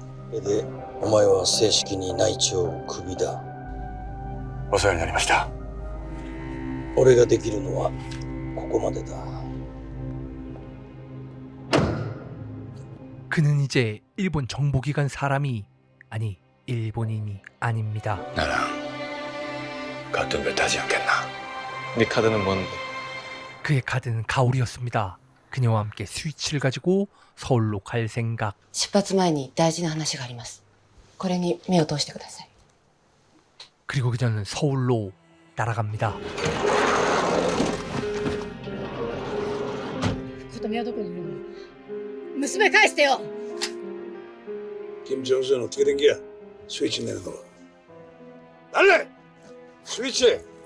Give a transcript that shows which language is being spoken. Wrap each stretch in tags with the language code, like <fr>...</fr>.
<ja>それでお前は正式に内調クビだ。お世話になりました。俺ができるのはここまでだ。</ja> <ko>그는 이제 일본 정보기관 사람이 아니 일본인이 아닙니다. 나랑 같은 배 타지 않겠나? 네 카드는 뭔데? 그의 카드는 가오리였습니다. 그녀와 함께 스위치를 가지고 서울로 갈 생각.</ko> <ja>出発前に大事な話があります。これに目を通してください。</ja> <ko>그리고 그녀는 서울로 날아갑니다.</ko> <ja>琴美はどこにいるの？娘返してよ。</ja> <ko>김정수는 어떻게 된 거야? 스위치 내는 거. 달래! 스위치!</ko>